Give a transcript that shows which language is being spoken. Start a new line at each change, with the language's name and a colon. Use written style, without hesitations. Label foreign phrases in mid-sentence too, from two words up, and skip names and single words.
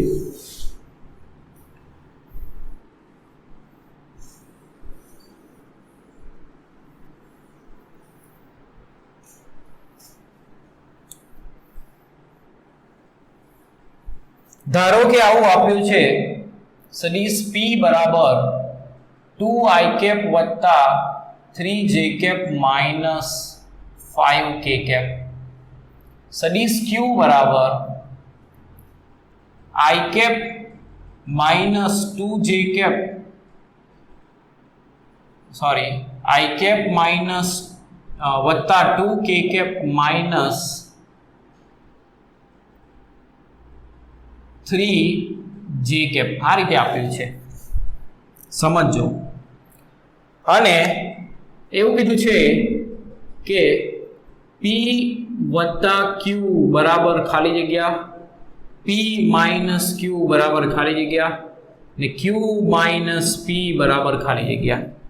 Gujarati: ધારો કે આવું આપ્યું છે સદિશ p બરાબર 2i કેપ વત્તા
English: 3j cap minus 5k cap.
Gujarati: સદિશ q બરાબર
English: i cap minus 2j cap, sorry, i cap minus વત્તા 2k cap minus 3j cap
Gujarati: આ રીતે આપ્યું છે, સમજો. અને એવું કીધું છે કે p વત્તા q બરાબર ખાલી જગ્યા
English: p minus q
Gujarati: બરાબર ખાલી જગ્યા ને
English: q minus p
Gujarati: બરાબર ખાલી જગ્યા.